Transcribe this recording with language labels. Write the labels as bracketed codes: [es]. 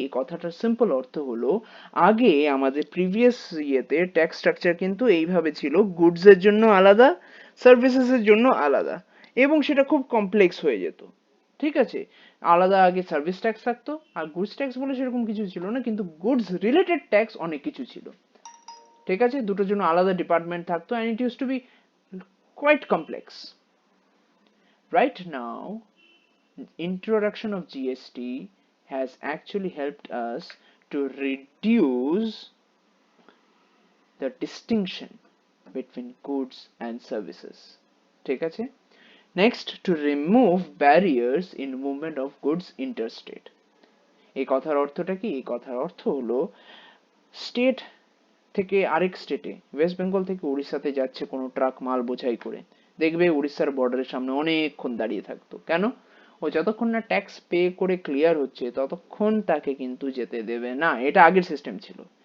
[bn] এই কথাটার সিম্পল অর্থ হলো, আগে আমাদের প্রিভিয়াস ইয়েতে ট্যাক্স স্ট্রাকচার কিন্তু এইভাবে ছিল, গুডস এর জন্য আলাদা, সার্ভিসেস এর জন্য আলাদা, এবং সেটা খুব কমপ্লেক্স হয়ে যেত। ঠিক আছে? আলাদা আগে সার্ভিস ট্যাক্স থাকতো, আর গুডস ট্যাক্স বলে সেরকম কিছু ছিল না, কিন্তু গুডস রিলেটেড ট্যাক্স অনেক কিছু ছিল। ঠিক আছে? দুটোর জন্য আলাদা ডিপার্টমেন্ট থাকতো, [en] and it used to be quite complex. Right now, introduction of GST has actually helped us to reduce the distinction between goods and services. [bn] ঠিক আছে? [en] Next, to remove barriers in movement of goods interstate. [bn] এই কথার অর্থটা কি? এই কথার অর্থ হলো, স্টেট থেকে আরেক স্টেটে, ওয়েস্ট বেঙ্গল থেকে উড়িষ্যাতে যাচ্ছে কোনো ট্রাক মাল বোঝাই করে, দেখবে উড়িষ্যার বর্ডারের সামনে অনেকক্ষণ দাঁড়িয়ে থাকতো। কেন? ও যতক্ষণ না ট্যাক্স পে করে ক্লিয়ার হচ্ছে ততক্ষণ তাকে কিন্তু যেতে দেবে না। এটা আগের সিস্টেম ছিল।